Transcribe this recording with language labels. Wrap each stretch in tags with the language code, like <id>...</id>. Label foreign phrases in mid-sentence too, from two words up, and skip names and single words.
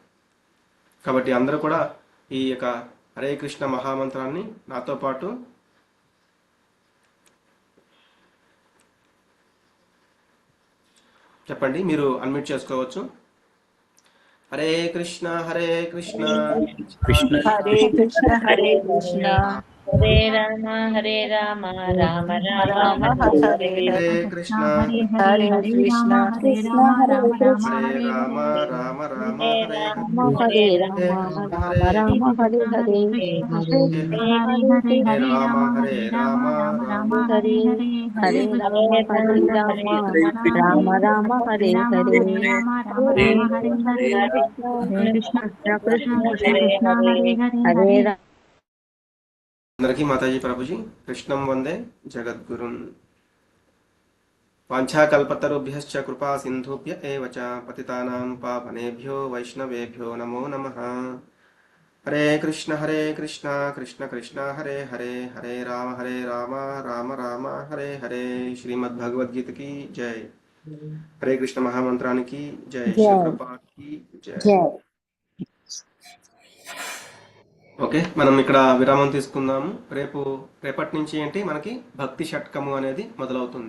<te>కాబట్టి అందరూ కూడా ఈ యొక్క హరే కృష్ణ మహామంత్రాన్ని నాతో పాటు చెప్పండి. మీరు అన్మ్యూట్ చేసుకోవచ్చు. హరే కృష్ణ హరే కృష్ణ కృష్ణ హరే కృష్ణ హరే కృష్ణ హరే రామ రామ రామ హరే హరే కృష్ణ హరే కృష్ణ కృష్ణ హరే కృష్ణ హరే రామ రామ రామ హరే హరే రామ రామ రామ హరే హరే హరే రామ హరే రామ రామ హరే హరే రామ హరే రామ రామ రామ హరే హరే హరే కృష్ణ కృష్ణ హరే రామ. అందరికీ మాతాజీ ప్రభుజీ</te> <sa>కృష్ణం వందే జగద్గురున్. వాంఛాకల్పతరుభ్యశ్చ కృపా సింధుభ్య ఏవ చ పతితానాం పావనేభ్యో వైష్ణవేభ్యో నమో నమః.</sa> <te>హరే కృష్ణ కృష్ణ కృష్ణ హరే హరే హరే రామ రామ రామ హరే హరే. శ్రీమద్ భగవద్గీతకి జై. హరే కృష్ణ మహామంత్రానికి జై. జై. కృపాకి జై. జై. ఓకే, మనం ఇక్కడ విరామం తీసుకుందాము. రేపటి నుంచి ఏంటి మనకి భక్తి షట్కము అనేది మొదలవుతుంది.</te>